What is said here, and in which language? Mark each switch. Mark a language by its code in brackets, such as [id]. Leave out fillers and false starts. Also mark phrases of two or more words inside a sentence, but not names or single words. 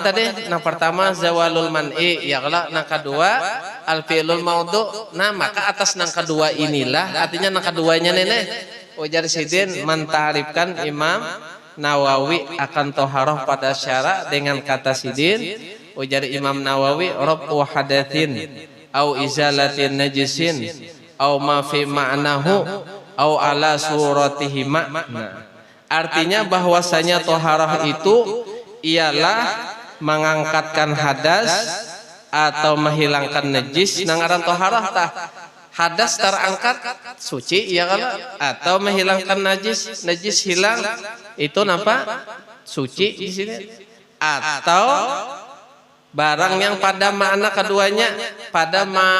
[bjn] tadi nang pertama [ar] زوال المانع [bjn] ya kalau nang kedua [ar] الفعل الموضوع [bjn] nah maka atas nang kedua inilah artinya nang keduanya nenek ujar sidin mentarifkan Imam Nawawi akan toharoh pada syara dengan kata sidin ujar Imam Nawawi [ar] رفع حدث أو إزالة نجس أو ما في معناه أو على صورته [bjn] makna artinya bahwasanya toharah itu ialah mengangkatkan hadas atau menghilangkan najis nang aran toharah tah hadas terangkat suci ya kan atau menghilangkan najis hilang itu napa suci di sini atau barang yang pada makna keduanya pada